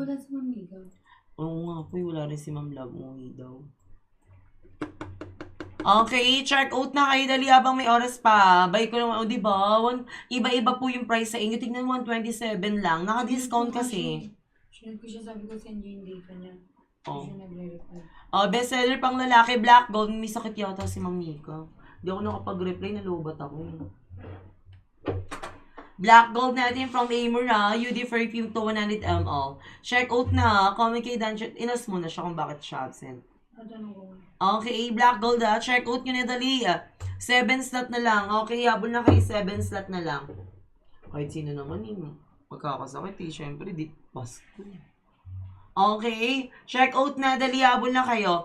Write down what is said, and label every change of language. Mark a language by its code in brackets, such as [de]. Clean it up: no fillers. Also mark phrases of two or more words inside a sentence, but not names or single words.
[tl] Wala si Mamiga. Oo nga po, wala rin si Ma'am Love. Umuwi daw. Okay, [en] check out [tl] na kayo dali habang may oras pa. Buy ko naman, o diba? Iba-iba po yung price sa inyo. Tignan mo, 127 lang. Naka-discount kasi. Sinad ko siya, sabi ko [en] send you [tl] yung data niya. Oh. Siya nagre-reply. Bestseller pang lalaki, Black Gold. May sakit yata si Ma'am Mika. Hindi ako nakapag-reply, nalubat ako. Black Gold natin from Amor UD Perfume to 100 ml. [en] Check out [tl] na. Comment kay Dan. Inas mo na siya kung bakit siya absent. Okay, Black Gold [en] check out [tl] nyo na dali 7 slot na lang. Okay, habol na kayo 7 slot na lang. Kahit sino naman yun. Magkakasakit syempre di Pasko. Okay, [en] check out [tl] na dali, habol na kayo.